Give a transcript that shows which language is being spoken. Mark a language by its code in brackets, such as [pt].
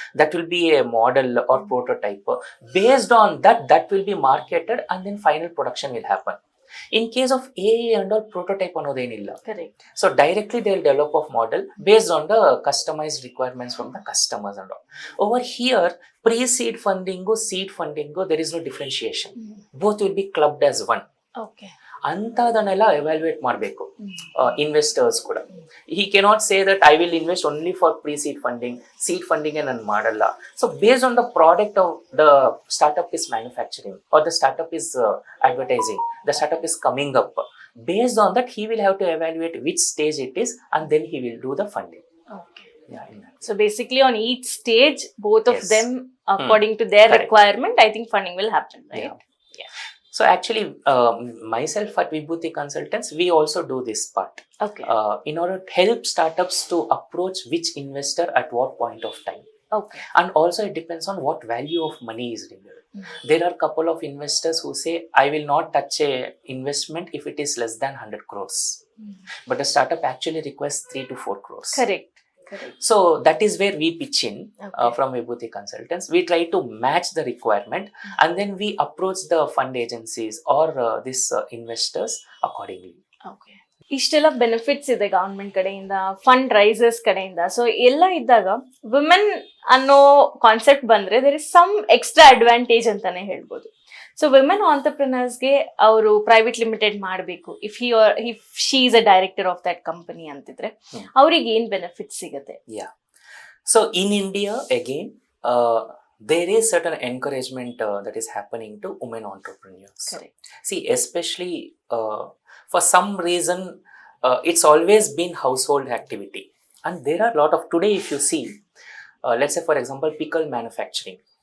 [en] That will be a model or prototype. Based on that, that will be marketed and then final production will happen. In case of AI and all, prototype [kn] annodhenilla. [en] Correct. So directly they'll develop a model based on the customized requirements from the customers and all. Over here, pre-seed funding, seed funding, there is no differentiation. Both will be clubbed as one. Okay. [kn] ಅಂತದನ್ನೆಲ್ಲ evaluate ಮಾಡಬೇಕು investors ಕೂಡ. [en] he cannot say that I will invest only for pre seed funding [kn] ನಾನು ಮಾಡಲ್ಲ. [en] So based on the product of the startup is manufacturing or the startup is advertising, the startup is coming up. Based on that, he will have to evaluate which stage it is and then he will do the funding. Okay. Yeah, so basically on each stage, both of Yes. them according to their Correct. requirement, I think funding will happen, right? Yeah. So actually, myself at Vibhuti Consultants, we also do this part. Okay. In order to help startups to approach which investor at what point of time. Okay. And also it depends on what value of money is required. There are a couple of investors who say, I will not touch a investment if it is less than 100 crores. But the startup actually requires 3 to 4 crores. Correct. So that is where we pitch in. Okay. From Vibhuti Consultants. We try to match the requirement and then we approach the fund agencies or these investors accordingly. Okay. [kn] ಇಷ್ಟೆಲ್ಲ benefits ಇದೆ government ಕಡೆಯಿಂದ, fund risers ಕಡೆಯಿಂದ. So ಎಲ್ಲ ಇದ್ದಾಗ women ಅನ್ನೋ concept ಬಂದ್ರೆ [en] there is some extra advantage [kn] ಅಂತಾನೆ ಹೇಳ್ಬೋದು. ಸೊ ವಿಮೆನ್ ಆಂಟರ್ಪ್ರಿನರ್ಸ್ಗೆ ಅವರು ಪ್ರೈವೇಟ್ ಲಿಮಿಟೆಡ್ ಮಾಡಬೇಕು, [en] if she is a director of that company [kn] ಅಂತಿದ್ರೆ ಅವ್ರಿಗೆ ಏನ್ ಬೆನಿಫಿಟ್ ಸಿಗುತ್ತೆ? [en] Yeah. So in India, again, there is certain encouragement that is happening to women entrepreneurs. Correct. See, especially for some reason, it's always been household activity. And there are a lot of, today if you see, let's say for example, pickle manufacturing.